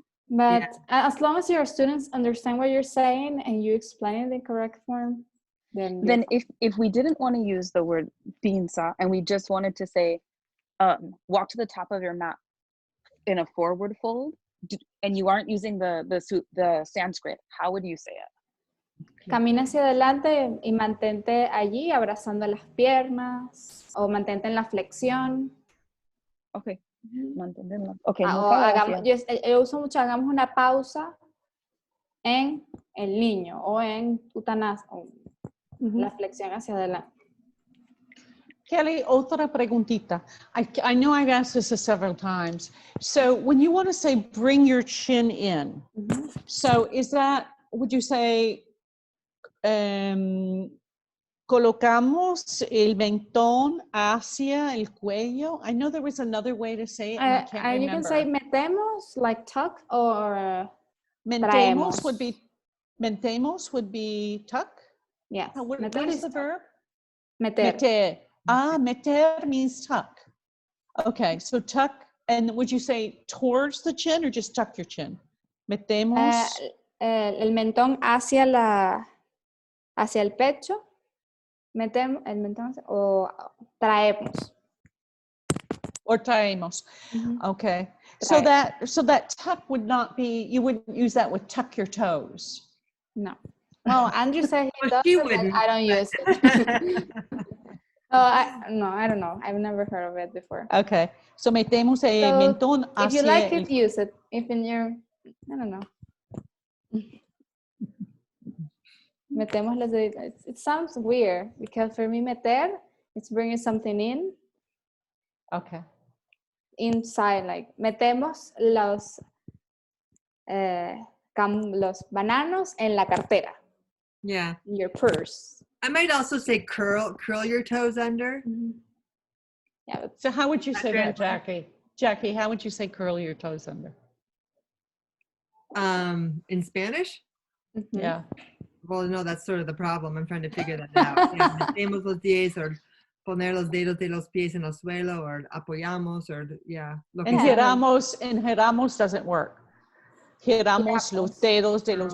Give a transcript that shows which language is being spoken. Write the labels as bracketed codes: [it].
[en] But as long as your students understand what you're saying and you explain it in the correct form, then if we didn't want to use the word pinza and we just wanted to say walk to the top of your mat in a forward fold, and you aren't using the Sanskrit, how would you say it? [es] Camina hacia adelante y mantente allí abrazando las piernas o mantente en la flexión. [en] Okay. Okay. [es] Yo uso mucho, hagamos una pausa en el niño o en Uttanasana, la flexión hacia adelante. Kelly, otra preguntita. [en] I know I've asked this several times. So when you want to say bring your chin in, so is that, would you say, [es] colocamos el mentón hacia el cuello? [en] I know there was another way to say it, and I can't remember. You can say metemos, like tuck, or mentemos would be tuck. Yes. What is the verb? [es] Meter. [en] Meter means tuck. Okay, so tuck, and would you say towards the chin or just tuck your chin? [es] Metemos. El mentón hacia el pecho. Metemos el mentón o traemos. [en] Or traemos. Okay. So that tuck would not be, you wouldn't use that with tuck your toes. No. Well, Andrew said he does, but I don't use it. I don't know. I've never heard of it before. Okay. [es] So metemos el mentón hacia. [en] If you like it, use it. If in your, I don't know. [es] Metemos los deditos. [en] It sounds weird because for me, meter, it's bringing something in. Okay. Inside, like [es] metemos los los bananos en la cartera. [en] Yeah. In your purse. I might also say curl your toes under. Yeah. But So how would you say that, translate? Jackie? Jackie, how would you say curl your toes under? In Spanish? Yeah. Well, no, that's sort of the problem. I'm trying to figure that out. [es] Yeah, metemos los pies, or poner los dedos de los pies en el suelo, or apoyamos, or yeah. Lo que [en] And [es] sea. [en] giramos doesn't work. [es] Giramos los dedos de los